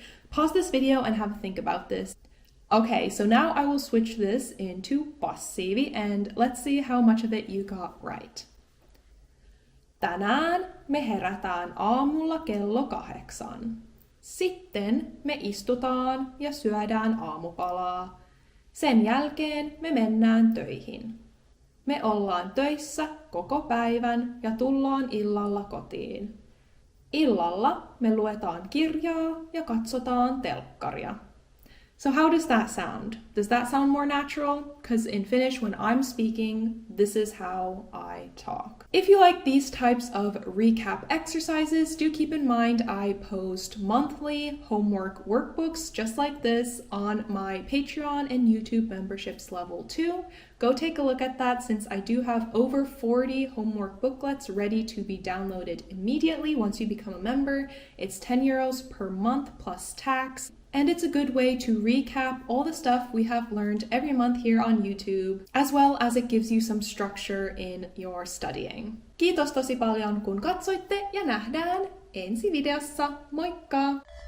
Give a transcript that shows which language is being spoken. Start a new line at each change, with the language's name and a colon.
English: Pause this video and have a think about this. Okay, so now I will switch this into passiivi and let's see how much of it you got right.
Finnish: Tänään me herätään aamulla kello 8. Sitten me istutaan ja syödään aamupalaa. Sen jälkeen me mennään töihin. Me ollaan töissä koko päivän ja tullaan illalla kotiin. Illalla me luetaan kirjaa ja katsotaan telkkaria.
English: So how does that sound? Does that sound more natural? Because in Finnish, when I'm speaking, this is how I talk. If you like these types of recap exercises, do keep in mind I post monthly homework workbooks just like this on my Patreon and YouTube memberships level 2. Go take a look at that since I do have over 40 homework booklets ready to be downloaded immediately once you become a member. It's €10 per month plus tax. And it's a good way to recap all the stuff we have learned every month here on YouTube, as well as it gives you some structure in your studying.
Finnish: Kiitos tosi paljon kun katsoitte ja nähdään ensi videossa. Moikka!